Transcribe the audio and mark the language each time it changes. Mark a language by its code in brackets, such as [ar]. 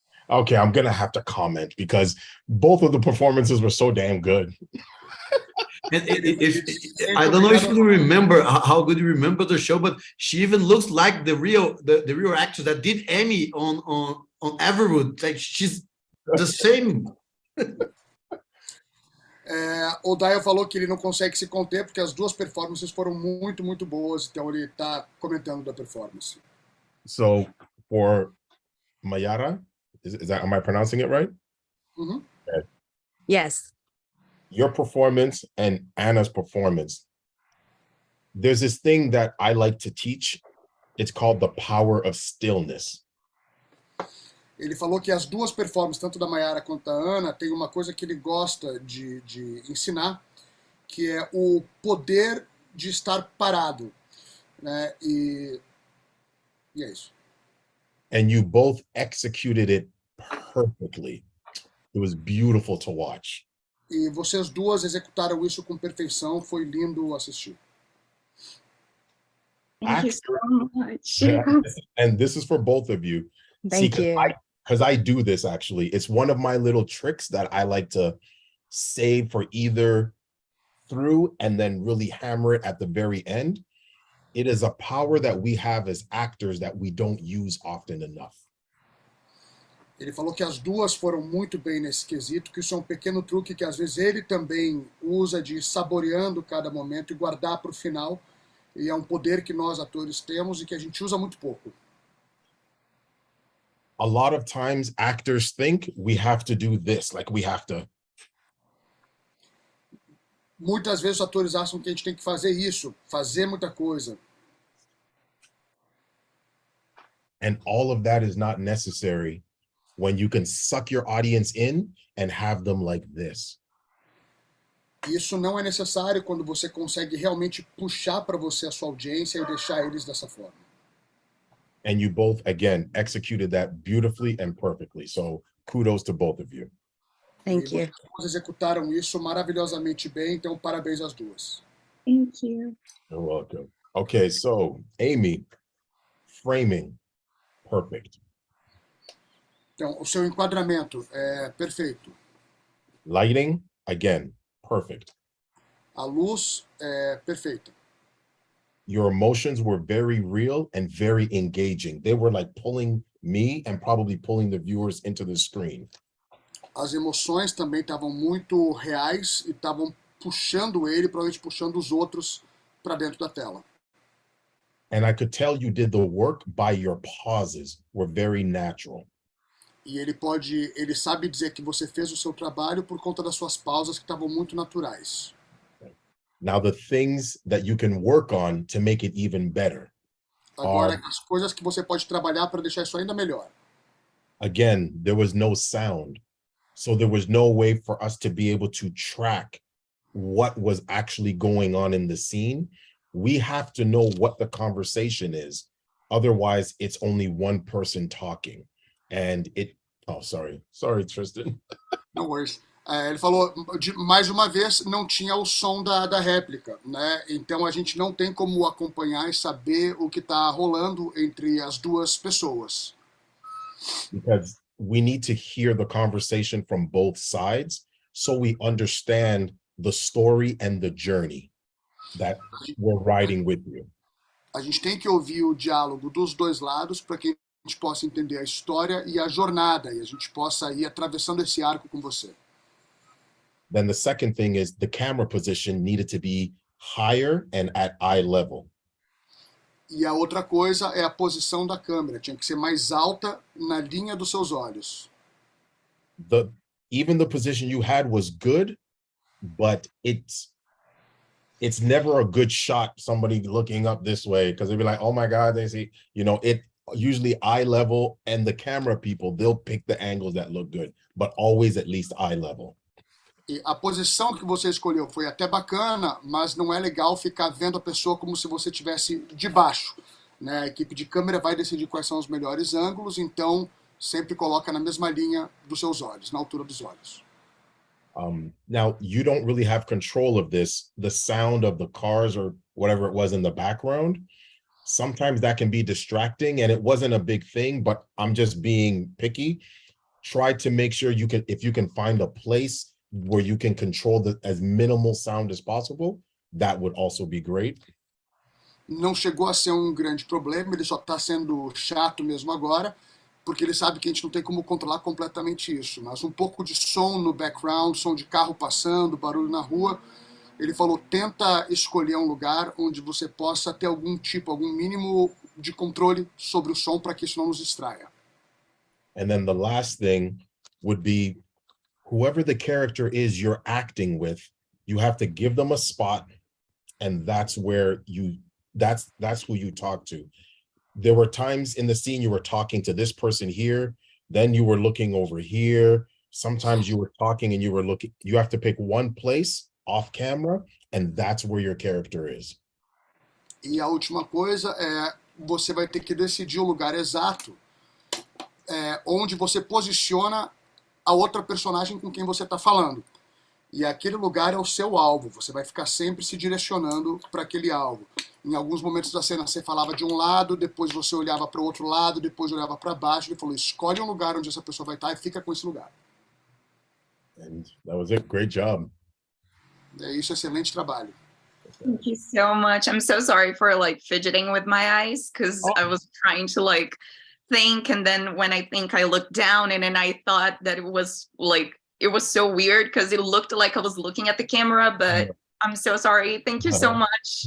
[en] Okay, I'm gonna have to comment because both of the performances were so damn good. And I don't know if you remember how good you remember the show, but she even looks like the real actress that did Emmy on Everwood. Like she's the same. [pt] O Dayo falou que ele não consegue se conter porque as duas performances foram muito, muito boas, então ele está comentando da performance. [en] So for Mayara, am I pronouncing it right? Mm-hmm. Okay. Yes. Your performance and Anna's performance. There's this thing that I like to teach. It's called the power of stillness. [pt] Ele falou que as duas performances, tanto da Mayara quanto da Ana, tem uma coisa que ele gosta de ensinar, que é o poder de estar parado, né? E é isso. [en] And you both executed it perfectly. It was beautiful to watch. [pt] E vocês duas executaram isso com perfeição, foi lindo assistir. [en] Thank you so much. And this is for both of you. Thank you. Because I do this actually. It's one of my little tricks that I like to save for either through and then really hammer it at the very end. It is a power that we have as actors that we don't use often enough. [pt] Ele falou que as duas foram muito bem nesse quesito, que isso é um pequeno truque que às vezes ele também usa de ir saboreando cada momento e guardar para o final. E é um poder que nós atores temos e que a gente usa muito pouco. [en] A lot of times actors think we have to do this, like we have to. [pt] Muitas vezes os atores acham que a gente tem que fazer isso, fazer muita coisa. [en] And all of that is not necessary when you can suck your audience in and have them like this. [pt] Isso não é necessário quando você consegue realmente puxar para você a sua audiência e deixar eles dessa forma. [en] And you both, again, executed that beautifully and perfectly. So kudos to both of you. Thank you. [pt] Vocês executaram isso maravilhosamente bem, então parabéns às duas. [en] Thank you. You're welcome. Okay, so Amy, framing, perfect. [pt] Então, o seu enquadramento é perfeito. [en] Lighting, again, perfect. [pt] A luz é perfeita. [en] Your emotions were very real and very engaging. They were like pulling me and probably pulling the viewers into the screen. [pt] As emoções também estavam muito reais e estavam puxando ele, provavelmente puxando os outros para dentro da tela. [en] And I could tell you did the work by your pauses were very natural. [pt] E ele sabe dizer que você fez o seu trabalho por conta das suas pausas que estavam muito naturais. [en] Now, the things that you can work on to make it even better [pt] Agora, as coisas que você pode trabalhar para deixar isso ainda melhor. [en] again, there was no sound. So there was no way for us to be able to track what was actually going on in the scene. We have to know what the conversation is. Otherwise, it's only one person talking. And sorry, Tristan. No worries. [pt] Ele falou, mais uma vez, não tinha o som da réplica, né? Então a gente não tem como acompanhar e saber o que está rolando entre as duas pessoas. [en] Because we need to hear the conversation from both sides so we understand the story and the journey that we're riding with you. [pt] A gente tem que ouvir o diálogo dos dois lados para que a gente possa entender a história e a jornada, e a gente possa ir atravessando esse arco com você. [en] Then the second thing is the camera position needed to be higher and at eye level. [pt] E a outra coisa é a posição da câmera, tinha que ser mais alta na linha dos seus olhos. [en] Even the position you had was good, but it's never a good shot, somebody looking up this way, because they'd be like, oh my God, they see, it usually eye level, and the camera people, they'll pick the angles that look good, but always at least eye level. [pt] E a posição que você escolheu foi até bacana, mas não é legal ficar vendo a pessoa como se você estivesse de baixo, né? A equipe de câmera vai decidir quais são os melhores ângulos, então sempre coloca na mesma linha dos seus olhos, na altura dos olhos. [en] Now, you don't really have control of this, the sound of the cars or whatever it was in the background. Sometimes that can be distracting, and it wasn't a big thing, but I'm just being picky. Try to make sure if you can find a place where you can control as minimal sound as possible, that would also be great. [pt] Não chegou a ser um grande problema, ele só está sendo chato mesmo agora, porque ele sabe que a gente não tem como controlar completamente isso, mas um pouco de som no background, som de carro passando, barulho na rua, ele falou, tenta escolher um lugar onde você possa ter algum mínimo de controle sobre o som para que isso não nos distraia. [en] And then the last thing would be, whoever the character is you're acting with, you have to give them a spot, and that's where that's who you talk to. There were times in the scene you were talking to this person here, then you were looking over here. Sometimes you were talking and you were looking. You have to pick one place off camera, and that's where your character is. [pt] E a última coisa é, você vai ter que decidir o lugar exato onde você posiciona a outra personagem com quem você está falando. E aquele lugar é o seu alvo, você vai ficar sempre se direcionando para aquele alvo. Em alguns momentos da cena você falava de um lado, depois você olhava para o outro lado, depois olhava para baixo, ele falou, escolhe um lugar onde essa pessoa vai estar e fica com esse lugar. [en] And that was it. Great job. [pt] É isso, excelente trabalho. [en] Thank you so much. I'm so sorry for like fidgeting with my eyes because I was trying to like think, and then when I think I looked down and then I thought that it was so weird because it looked like I was looking at the camera, but I'm so sorry. Thank you so much.